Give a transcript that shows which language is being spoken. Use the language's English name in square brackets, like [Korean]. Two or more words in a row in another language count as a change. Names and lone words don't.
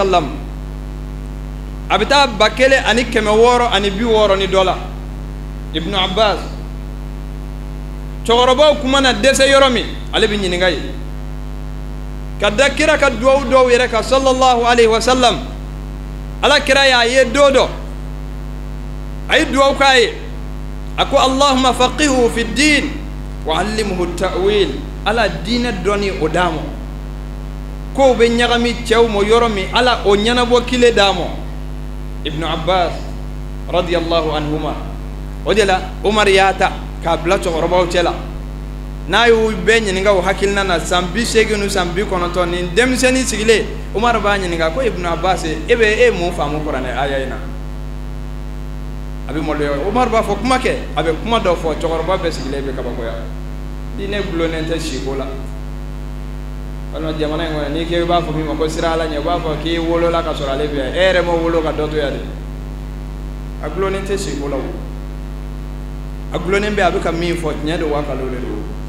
[Bambara] sallam a bɛ taa 1660 ni dɔ la ibnu abbas cɛkɔrɔbaw kuma na dɛsɛ yɔrɔ min ale bɛ ɲininka ye ka da kira ka duwawu dɔw yɛrɛ kan [Arabic] صلى الله عليه وسلم [Bambara] alakira y'a ye don dɔ a ye duwawu k'a ye a ko [Arabic] اللهم فقهه في الدين و علمه التأويل [Bambara] ala diinɛ dɔnni o d'a ma kow bɛ ɲagami cɛw ma yɔrɔ min ala o ɲɛnabɔ kile d'a ma ibnu abbas [Arabic] رضي الله عنهما [Bambara] o de la umar y'a ta k'a bila cɛkɔrɔbaw cɛ la n'a y'u bɛɛ ɲininka o hakilina na san 80 ni san 90 nin denmisɛnnin sigilen umar b'a ɲininka ko ibnu abbas e bɛ mun faamu kuranɛ aya in na a bɛ maloya umar b'a fɔ kuma kɛ a bɛ kuma dɔ fɔ cɛkɔrɔba bɛɛ sigilen bɛ kabakoya diinɛ gulonnen tɛ siko la walima jamana in kɔnɔ n'i k'i b'a fɔ min ma ko sira ala ɲɛ u b'a fɔ k'i wolola ka sɔrɔ ale bɛ yan e yɛrɛ ma wolo ka dɔ to yan de a gulonnen tɛ siko la o a gulonnen bɛ a bɛ ka min fɔ tiɲɛ don wa kalon de don